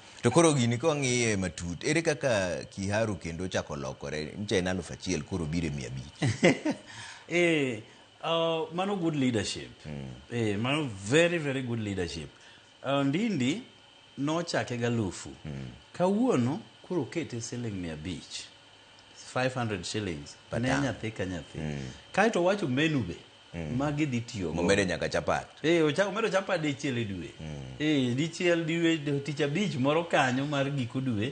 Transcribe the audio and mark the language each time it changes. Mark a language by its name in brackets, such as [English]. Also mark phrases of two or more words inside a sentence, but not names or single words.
[Luo (Kenya and Tanzania)] To koro gini ko ng'iye matut, ere kaka Kiharu kendo chako lokore, nche na 1,000 koro bire 500. Mano [English] good leadership. Mano very, very good leadership. [Luo (Kenya and Tanzania)] Ndindi no chake galufu. Kawuono kuro kete siling 500. 500 shillings. Ne nyathi ka nyathi. Kaito wacho menu be. Magi dhi tiyo go. Momede nyaka chapat. Omedo chapat dichiel e dwe. Dichiel dwe tich abich moro kanyo mar giko dwe.